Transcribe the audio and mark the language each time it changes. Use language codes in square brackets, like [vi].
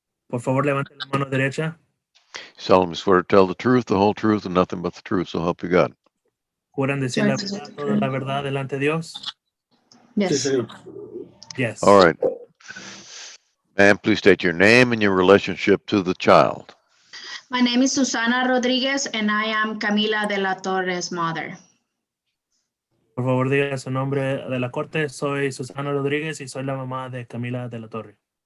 [es] Por favor, levante la mano derecha. [en] Solemnly swear to tell the truth, the whole truth, and nothing but the truth, so help you God. [es] ¿Juran decir la verdad, toda la verdad delante de Dios? Sí, [en] Yes. [es] señor. [en] Yes. All right. Ma'am, please state your name and your relationship to the child. My name is Susana Rodriguez and I am Camila de la Torre's mother. [es] Por favor, diga su nombre de la corte. Soy Susana Rodríguez y soy la mamá de Camila de la Torre.